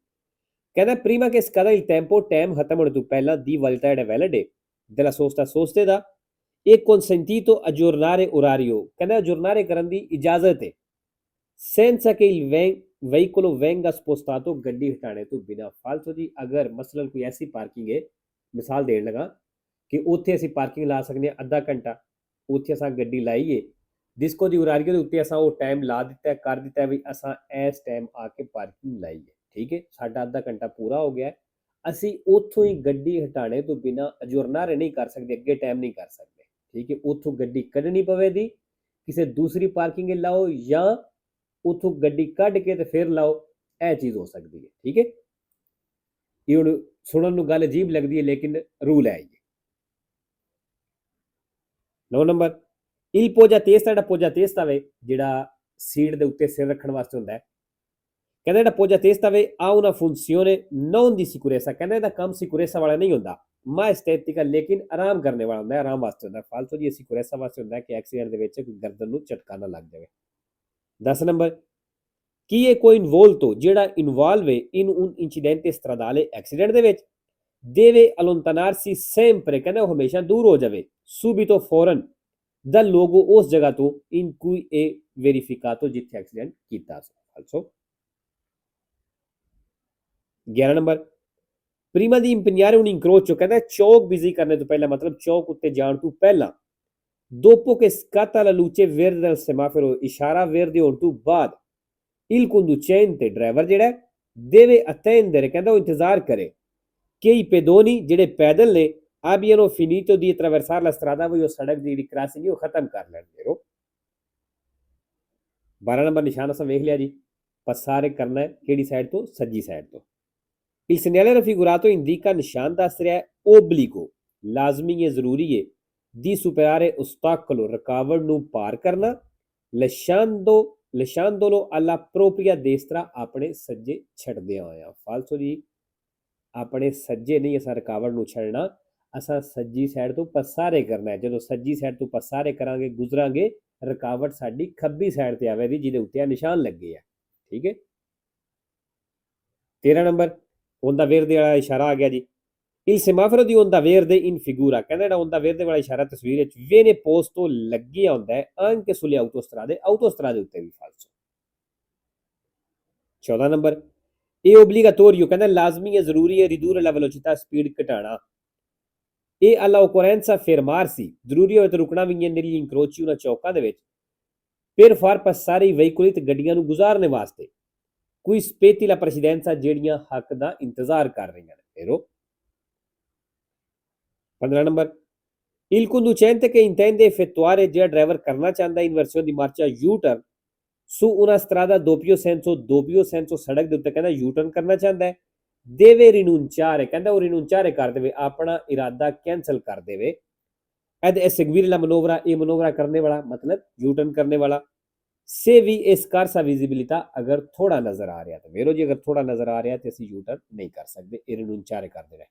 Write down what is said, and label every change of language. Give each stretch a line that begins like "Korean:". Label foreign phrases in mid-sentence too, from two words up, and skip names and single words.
Italian: ਕਹਿੰਦਾ prima che scada il tempo,
Punjabi: ਟਾਈਮ ਖਤਮ ਹੋਣ ਤੋਂ ਪਹਿਲਾਂ ਦੀ ਵੈਲਿਡਿਟੀ ਜਿਹੜਾ ਵੈਲਿਡ ਹੈ
Italian: della sosta,
Punjabi: ਸੋਸਤੇ ਦਾ ਇਹ
Italian: consentito aggiornare orario,
Punjabi: ਕਹਿੰਦਾ aggiornare ਕਰਨ ਦੀ ਇਜਾਜ਼ਤ ਹੈ
Italian: senza che il veicolo venga spostato,
Punjabi: ਗੱਡੀ ਹਟਾਣੇ ਤੋਂ ਬਿਨਾਂ। ਫਾਲਤੂ ਜੀ ਅਗਰ ਮਸਲਨ ਕੋਈ ਐਸੀ ਪਾਰਕਿੰਗ ਹੈ, ਮਿਸਾਲ ਦੇਣ ਲਗਾ ਕਿ ਉੱਥੇ ਅਸੀਂ ਪਾਰਕਿੰਗ ਲਾ ਸਕਦੇ ਹਾਂ ਅੱਧਾ ਘੰਟਾ, ਉੱਥੇ ਅਸਾਂ ਗੱਡੀ ਲਾਈਏ ਡਿਸਕੋ ਦੀ ਉਰਾਰੀਓ ਦੇ ਉੱਤੇ ਅਸਾਂ ਉਹ ਟਾਈਮ ਲਾ ਦਿੱਤਾ, ਕਰ ਦਿੱਤਾ ਵੀ ਅਸਾਂ ਇਸ ਟਾਈਮ ਆ ਕੇ ਪਾਰਕਿੰਗ ਲਾਈਏ, ਠੀਕ ਹੈ। ਸਾਡਾ ਅੱਧਾ ਘੰਟਾ ਪੂਰਾ ਹੋ ਗਿਆ, ਅਸੀਂ ਉੱਥੋਂ ਹੀ ਗੱਡੀ ਹਟਾਣੇ ਤੋਂ ਬਿਨਾਂ ਅਜੁਰਨਾਰੇ ਨਹੀਂ ਕਰ ਸਕਦੇ, ਅੱਗੇ ਟਾਈਮ ਨਹੀਂ ਕਰ ਸਕਦੇ, ਠੀਕ ਹੈ। ਉੱਥੋਂ ਗੱਡੀ ਕੱਢਣੀ ਪਵੇਗੀ, ਕਿਸੇ ਦੂਸਰੀ ਪਾਰਕਿੰਗ ਲਾਓ ਜਾਂ ਉੱਥੋਂ ਗੱਡੀ ਕੱਢ ਕੇ ਤੇ ਫਿਰ ਲਾਓ, ਇਹ ਚੀਜ਼ ਹੋ ਸਕਦੀ ਹੈ, ਠੀਕ ਹੈ। ਇਹ ਹੁਣ ਸੁਣਨ ਨੂੰ ਗੱਲ ਅਜੀਬ ਲੱਗਦੀ ਹੈ ਲੇਕਿਨ ਰੂਲ ਹੈ ਇਹ।
Italian: 9 ਨੰਬਰ Il poggia testa,
Punjabi: ਜਿਹੜਾ
Italian: poggia testa
Punjabi: ਵੇ ਜਿਹੜਾ ਸੀਟ ਦੇ ਉੱਤੇ ਸਿਰ ਰੱਖਣ ਵਾਸਤੇ ਹੁੰਦਾ ਹੈ, ਕਹਿੰਦਾ ਜਿਹੜਾ
Italian: poggia testa
Punjabi: ਵੇ
Italian: ha una funzione non di sicurezza,
Punjabi: ਕਹਿੰਦਾ ਇਹਦਾ ਕੰਮ ਸਿਕੁਰੇਸਾ ਵਾਲਾ ਨਹੀਂ ਹੁੰਦਾ,
Italian: ma estetica
Punjabi: ਲੇਕਿਨ ਆਰਾਮ ਕਰਨੇ ਵਾਲਾ ਹੁੰਦਾ ਹੈ, ਆਰਾਮ ਵਾਸਤੇ ਹੁੰਦਾ, ਫਾਲਤੂ ਦੀ ਸਿਕੁਰੇਸਾ ਵਾਸਤੇ ਹੁੰਦਾ ਕਿ ਐਕਸੀਡੈਂਟ ਦੇ ਵਿੱਚ ਕੋਈ ਗਰਦਨ ਨੂੰ ਝਟਕਾ ਨਾ ਲੱਗ ਜਾਵੇ। 10 ਨੰਬਰ ਕੀ ਇਹ ਕੋਈ ਇਨਵੋਲਟੋ ਜਿਹੜਾ ਇਨਵੋਲਵ ਹੈ
Italian: in un incidente stradale
Punjabi: accident ਦੇ ਵਿੱਚ
Italian: deve allontanarsi sempre,
Punjabi: ਕਹਿੰਦਾ ਉਹ ਹਮੇਸ਼ਾ ਦੂਰ ਹੋ ਜਾਵੇ subito ਫੌਰਨ
Italian: dal luogo
Punjabi: ਉਸ ਜਗ੍ਹਾ ਤੋਂ
Italian: in cui è verificato
Punjabi: ਜਿੱਥੇ ਐਕਸੀਡੈਂਟ ਕੀਤਾ ਸੀ।
Italian: also 11 ਨੰਬਰ prima di impegnare un incrocio,
Punjabi: ਕਹਿੰਦਾ ਚੌਕ ਬਿਜ਼ੀ ਕਰਨੇ ਤੋਂ ਪਹਿਲਾਂ, ਮਤਲਬ ਚੌਕ ਉੱਤੇ ਜਾਣ ਤੋਂ ਪਹਿਲਾਂ,
Italian: dopo che scatta la luce verde del semaforo,
Punjabi: ਇਸ਼ਾਰਾ verde ਹੋਣ ਤੋਂ ਬਾਅਦ,
Italian: il conducente
Punjabi: ਡਰਾਈਵਰ ਜਿਹੜਾ
Italian: deve attendere,
Punjabi: ਕਹਿੰਦਾ ਉਹ ਇੰਤਜ਼ਾਰ ਕਰੇ
Italian: che i pedoni
Punjabi: ਜਿਹੜੇ ਪੈਦਲ ਨੇ
Italian: abbiano finito di attraversare la strada,
Punjabi: ਵੀ ਉਹ ਸੜਕ ਦੀ ਜਿਹੜੀ ਕ੍ਰਾਸਿੰਗ ਹੈ ਉਹ ਖਤਮ ਕਰ ਲੈਣ ਦੇਰੋ। 12 ਨੰਬਰ ਨਿਸ਼ਾਨ ਅਸਾਂ ਵੇਖ ਲਿਆ ਜੀ, ਪਸਾਰੇ ਕਰਨਾ ਹੈ ਕਿਹੜੀ ਸਾਈਡ ਤੋਂ, ਸੱਜੀ ਸਾਈਡ ਤੋਂ।
Italian: Il segnale raffigurato indica,
Punjabi: ਨਿਸ਼ਾਨ ਦੱਸ ਰਿਹਾ ਹੈ obbligo, ਲਾਜ਼ਮੀ ਹੈ, ਜ਼ਰੂਰੀ ਹੈ,
Italian: di superare ostacolo,
Punjabi: ਰੁਕਾਵਟ ਨੂੰ ਪਾਰ ਕਰਨਾ,
Italian: lasciandolo alla propria destra,
Punjabi: ਆਪਣੇ ਸੱਜੇ ਛੱਡਦਿਆਂ ਹੋਇਆ। ਫਾਲਸੋ ਜੀ, ਆਪਣੇ ਸੱਜੇ ਨਹੀਂ ਅਸਾਂ ਰੁਕਾਵਟ ਨੂੰ ਛੱਡਣਾ, ਅਸਾਂ ਸੱਜੀ ਸਾਈਡ ਤੋਂ ਪਸਾਰੇ ਕਰਨਾ ਹੈ। ਜਦੋਂ ਸੱਜੀ ਸਾਈਡ ਤੋਂ ਪਸਾਰੇ ਕਰਾਂਗੇ, ਗੁਜ਼ਰਾਂਗੇ, ਰੁਕਾਵਟ ਸਾਡੀ ਖੱਬੀ ਸਾਈਡ ਤੇ ਆਵੇਗੀ ਜਿਹਦੇ ਉੱਤੇ ਆ ਨਿਸ਼ਾਨ ਲੱਗੇ ਆ। ਠੀਕ ਹੈ। 13 ਨੰਬਰ
Italian: onda verde
Punjabi: ਵਾਲਾ ਇਸ਼ਾਰਾ ਆ ਗਿਆ ਜੀ।
Italian: il semaforo di onda verde in figura,
Punjabi: ਕਹਿੰਦਾ ਜਿਹੜਾ
Italian: onda verde
Punjabi: ਵਾਲਾ ਇਸ਼ਾਰਾ ਤਸਵੀਰ ਵਿੱਚ
Italian: viene posto
Punjabi: ਲੱਗਿਆ ਹੁੰਦਾ ਹੈ
Italian: anche sulle autostrade
Punjabi: ਉੱਤੇ ਵੀ। ਫਾਲਸੋ 14 ਨੰਬਰ ਇਹ obbligatorio, ਕਹਿੰਦਾ ਲਾਜ਼ਮੀ ਹੈ, ਜ਼ਰੂਰੀ ਹੈ,
Italian: ridurre la velocità,
Punjabi: ਸਪੀਡ ਘਟਾਣਾ।
Italian: ਇਹ alla occorrenza fermarsi,
Punjabi: ਜ਼ਰੂਰੀ ਹੋਵੇ ਤਾਂ ਰੁਕਣਾ ਵੀ ਹੈ
Italian: negli incroci,
Punjabi: ਉਹਨਾਂ ਚੌਕਾਂ ਦੇ ਵਿੱਚ,
Italian: per far passare i veicoli,
Punjabi: ਤੇ ਗੱਡੀਆਂ ਨੂੰ ਗੁਜ਼ਾਰਨੇ ਵਾਸਤੇ, ਕੋਈ
Italian: spetti la precedenza,
Punjabi: ਜਿਹੜੀਆਂ ਹੱਕ ਦਾ ਇੰਤਜ਼ਾਰ ਕਰ ਰਹੀਆਂ ਨੇ।
Italian: ਫੇਰੋ 15 ਨੰਬਰ il conducente che intende effettuare,
Punjabi: ਜਿਹੜਾ ਡਰਾਈਵਰ ਕਰਨਾ ਚਾਹੁੰਦਾ
Italian: ਇਨਵਰਸੀone di marcia U-turn su una strada doppio senso,
Punjabi: ਸੜਕ ਦੇ ਉੱਤੇ, ਕਹਿੰਦਾ U-turn ਕਰਨਾ ਚਾਹੁੰਦਾ ਹੈ,
Italian: deve rinunciare,
Punjabi: ਕਹਿੰਦਾ ਉਹ ਰਿਨੂੰਚਾਰੇ ਕਰ ਦੇਵੇ, ਆਪਣਾ ਇਰਾਦਾ ਕੈਂਸਲ ਕਰ ਦੇਵੇ।
Italian: ed eseguire la manovra,
Punjabi: ਇਹ ਮਨੋਵਰਾ ਕਰਨੇ ਵਾਲਾ, ਮਤਲਬ U-turn ਕਰਨੇ ਵਾਲਾ।
Italian: से भी scarsa visibilità,
Punjabi: ਅਗਰ ਥੋੜਾ ਨਜ਼ਰ ਆ ਰਿਹਾ ਤਾਂ ਵੇਰੋ ਜੀ, ਅਗਰ ਥੋੜਾ ਨਜ਼ਰ ਆ ਰਿਹਾ ਤੇ ਅਸੀਂ U-turn ਨਹੀਂ ਕਰ ਸਕਦੇ, ਇਹ ਰਿਨੂੰਚਾਰੇ ਕਰ ਦੇਵੇ।